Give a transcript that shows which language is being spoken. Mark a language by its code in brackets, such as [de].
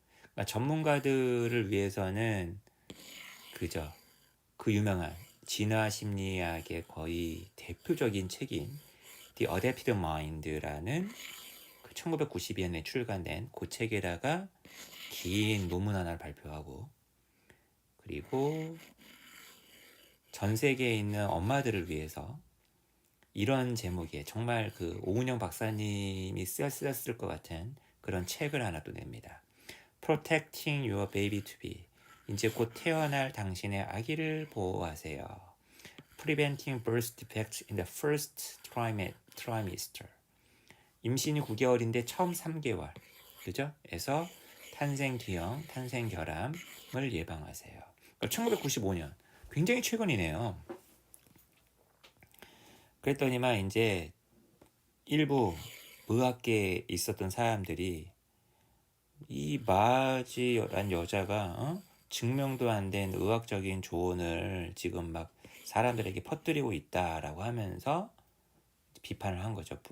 [ko] 그러니까 전문가들을 위해서는 그 유명한 진화 심리학의 거의 대표적인 책인 The Adaptive Mind라는 1992년에 출간된 그 책에다가 긴 논문 하나를 발표하고, 그리고 전 세계에 있는 엄마들을 위해서 이런 제목의 정말 그 오은영 박사님이 쓰셨을 것 같은 그런 책을 하나 또 냅니다. [en] Protecting Your Baby to Be. [ko] 이제 곧 태어날 당신의 아기를 보호하세요. [en] Preventing Birth Defects in the First Trimester. [ko] 임신이 9개월인데 처음 3개월, 그죠? 에서 탄생 기형, 탄생 결함을 예방하세요. 1995년, 굉장히 최근이네요. 그랬더니만 이제 일부 의학계에 있었던 사람들이 이 마지란 여자가 증명도 안 된 의학적인 조언을 지금 막 사람들에게 퍼뜨리고 있다라고 하면서 비판을 한 거죠.